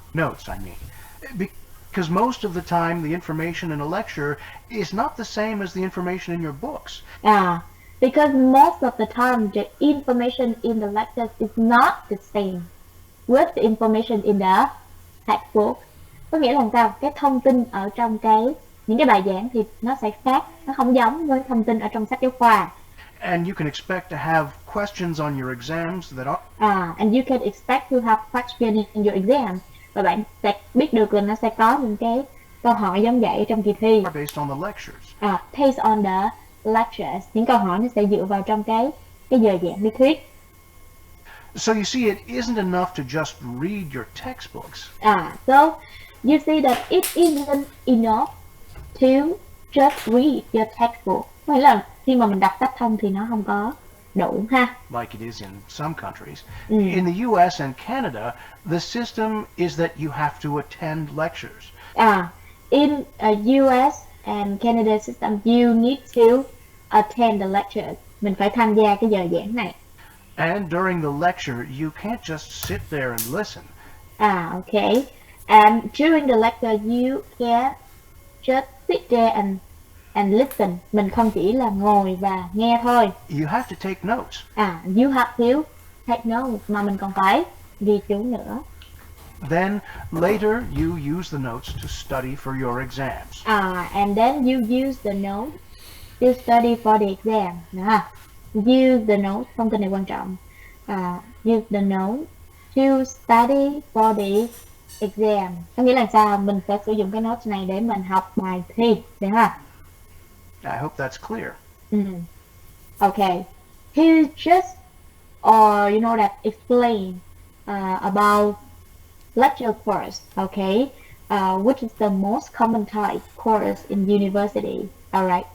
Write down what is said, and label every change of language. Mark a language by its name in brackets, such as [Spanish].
[English] notes, I mean. Because most of the time, the information in a lecture is not the same as the information in your books. Because most of the time the information in the lectures is not the same with the information in the textbook. [Vietnamese] Có nghĩa là sao? Cái thông tin ở trong những cái bài giảng thì nó sẽ khác, nó không giống với thông tin ở trong sách giáo khoa. [English] And you can expect to have questions on your exams that And you can expect to have questions in your exam. [Vietnamese] Và bạn sẽ biết được là nó sẽ có những cái câu hỏi giống vậy trong kỳ thi. [English] are based on the lectures. Based on the lectures. [Vietnamese] Những câu hỏi nó sẽ dựa vào trong cái giờ giảng lý thuyết. [English] So you see, it isn't enough to just read your textbooks. So you see that it isn't enough to just read your textbook. [Vietnamese] Nghĩa là khi mà mình đọc sách thông thì nó không có đủ ha. [English] Like it is in some countries. In the US and Canada, the system is that you have to attend lectures. In US and Canada system, you need to attend the lectures. [Vietnamese] Mình phải tham gia cái giờ giảng này. [English] And during the lecture, you can't just sit there and listen. Okay. And during the lecture, you can't just sit there and listen. [Vietnamese] Mình không chỉ là ngồi và nghe thôi. [English] You have to take notes. You have to take notes, [Vietnamese] mà mình còn phải ghi chú nữa. [English] Then later, you use the notes to study for your exams. And then you use the notes to study for the exam. Use the notes, [Vietnamese] thông tin này quan trọng. [English] Use the notes to study for the exam. [Vietnamese] Có nghĩa là sao? Mình sẽ sử dụng cái notes này để mình học bài thi, đúng không? [English] I hope that's clear. Okay. He just, or that explain about lecture course. Okay. Which is the most common type course in university. Alright.